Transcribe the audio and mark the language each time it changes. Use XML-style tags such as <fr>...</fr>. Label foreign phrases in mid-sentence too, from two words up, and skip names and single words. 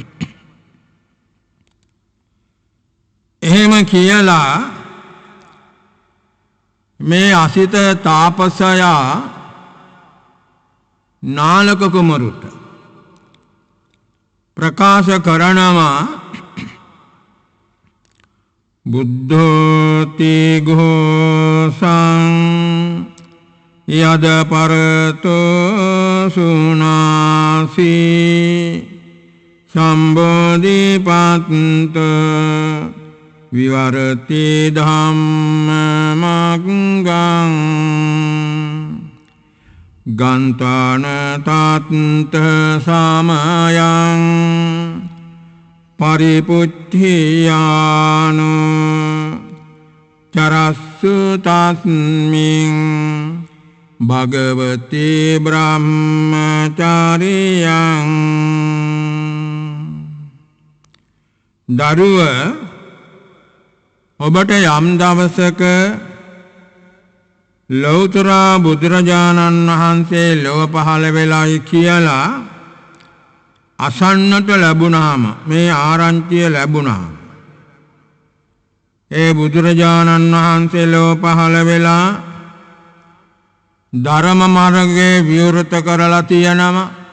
<si>එහෙම කියලා මේ අසිත තාපසයා නාලක කුමරුට ප්‍රකාශ කරනවා</si> <pi>බුද්ධෝති ഘോසං යද පරතෝ සුනාසි සම්බෝධිපත්ත විවරති ධම්මමග්ගං ගන්තාන තත්ත සමයං පරිපුච්ඡියානු චරස්සු තස්මින් භගවති බ්‍රහ්මචාරියං.</pi> <si>දරුව, ඔබට යම් දවසක ලෞතර බුදුරජාණන් වහන්සේ ලොව පහළ වෙලායි කියලා අසන්නට ලැබුණාම, මේ ආරංචිය ලැබුණාම, ඒ බුදුරජාණන් වහන්සේ ලොව පහළ වෙලා ධර්ම මාර්ගයේ විවෘත කරලා තියෙනවා,</si>